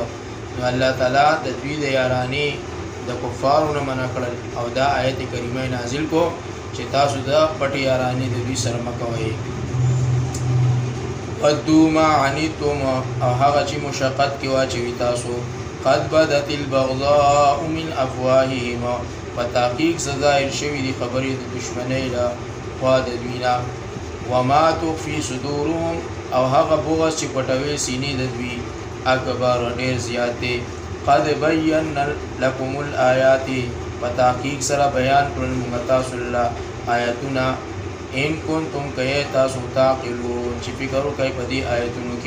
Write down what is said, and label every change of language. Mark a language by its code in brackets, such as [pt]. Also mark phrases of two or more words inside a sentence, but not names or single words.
[ps] نو الله تعالی د دوی د یارانې د کفارو نه منع کړل او دا آیت کریمه نازل کو چې تاسو د پټې یارانې د دوی سره مه کوئ. [ar] ودوا ما عنتم [ps] او هغه چې مشقت کې واچوي تاسو [ar] قد بدت البغضاء من افواههم [ps] په تحقیق ظاهر شوي دي خبرې د دشمنۍ له خوا د دوی نه [ar] وما تخفي صدورهم [ps] او هغه بغض چې پټوي سینې د دوی اکبر ډېر زیات دی. [ar] قد بینا لكم الآیات [ps] په تحقیق سره بیان کړل موږ تاسو له آیاتونه [ar] ان کنتم [ps] که تاسو تعقلون چې فکر وکئ په دې آیتونو کې.